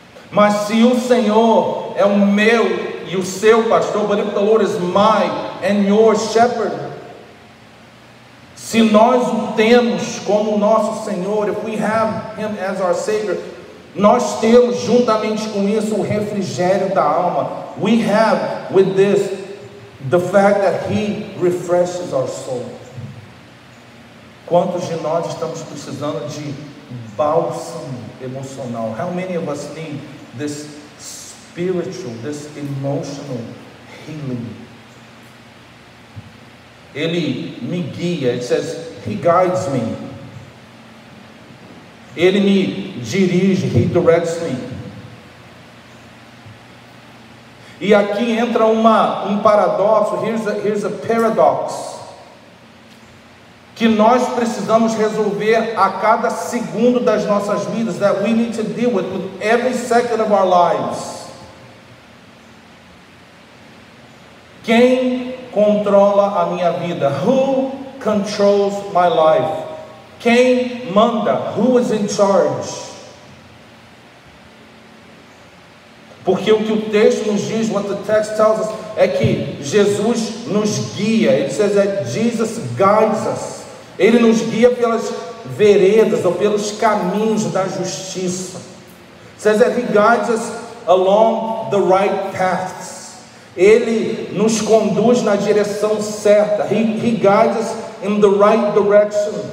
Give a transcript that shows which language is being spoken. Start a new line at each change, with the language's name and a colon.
Portuguese: Mas se o Senhor é o meu e o seu pastor,
English: but if the Lord is my and your shepherd,
Portuguese: se nós o temos como nosso Senhor,
English: if we have Him as our Savior,
Portuguese: nós temos juntamente com isso o refrigério da alma.
English: We have with this the fact that He refreshes our soul.
Portuguese: Quantos de nós estamos precisando de bálsamo emocional?
English: How many of us need this spiritual, this emotional healing?
Portuguese: Ele me guia.
English: It says, He guides me.
Portuguese: Ele me dirige,
English: He directs me.
Portuguese: E aqui entra um paradoxo.
English: Here's a paradox.
Portuguese: Que nós precisamos resolver a cada segundo das nossas vidas.
English: That we need to deal with every second of our lives.
Portuguese: Quem controla a minha vida?
English: Who controls my life?
Portuguese: Quem manda?
English: Who is in charge?
Portuguese: Porque o que o texto nos diz,
English: what the text tells us,
Portuguese: é que Jesus nos guia.
English: It says that Jesus guides us.
Portuguese: Ele nos guia pelas veredas ou pelos caminhos da justiça.
English: It says that He guides us along the right paths.
Portuguese: Ele nos conduz na direção certa.
English: He guides us in the right direction.